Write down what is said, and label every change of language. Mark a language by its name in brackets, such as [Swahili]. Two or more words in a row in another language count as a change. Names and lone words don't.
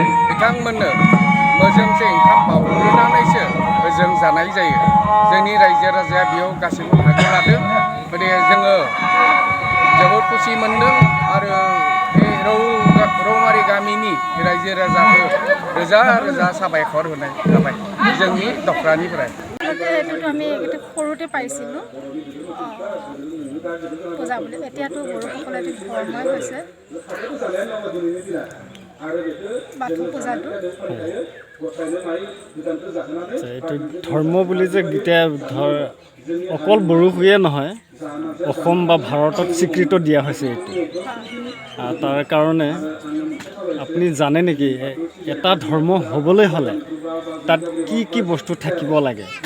[Bodo] बिथांमोननो मोजोंसे ओंखाम बाउग्रोनानैसो जों जानाय जायो। जोंनि रायजो राजाया बेयाव गासैबो बाहागो लादों। माने जोङो जोबोद खुसि मोनदों आरो बे रौमारि गामिनि रायजो राजाखौ रोजा रोजा साबायखर होनाय थाबाय जोंनि दख्रानिफ्राय। [Assamese] এইটোতো আমি সৰুতে পাইছিলোঁ পূজা বুলি, এতিয়াতো বড়োসকলে ধৰ্মই হৈছে। বাথৌ পূজাটো এইটো ধৰ্ম বুলি যে এতিয়া ধৰ অকল বড়োৱে নহয় অসম বা ভাৰতত স্বীকৃত দিয়া হৈছে এইটো তাৰ কাৰণে আপুনি জানে নেকি এটা ধৰ্ম হ'বলৈ হ'লে তাত কি কি বস্তু থাকিব লাগে